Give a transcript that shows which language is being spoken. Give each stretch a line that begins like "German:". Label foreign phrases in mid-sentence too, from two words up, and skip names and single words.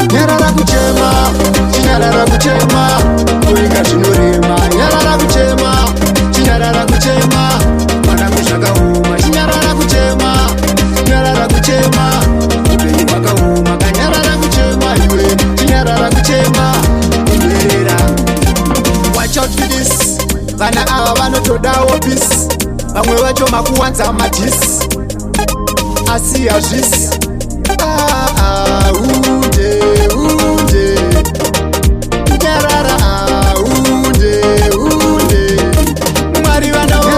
Shona: Nyarara kuchema, chinyarara kuchema, kuringa zvinorema. Nyarara kuchema, chinyarara kuchema, mana kuzvakaoma. Chinyarara kuchema, Nyarara kuchema, upenyu hwakaoma. Kanyarara kuchema iwe, chinyarara kuchema, kunderera.
English: Watch out for this.
Shona: Vana ava vanotodawo peace. Vamwe vacho makuwanza madhisi. Asi hazvisi. Ah, ah, unde, unde. Nyarara, hunde, hunde. Mwari vanoona.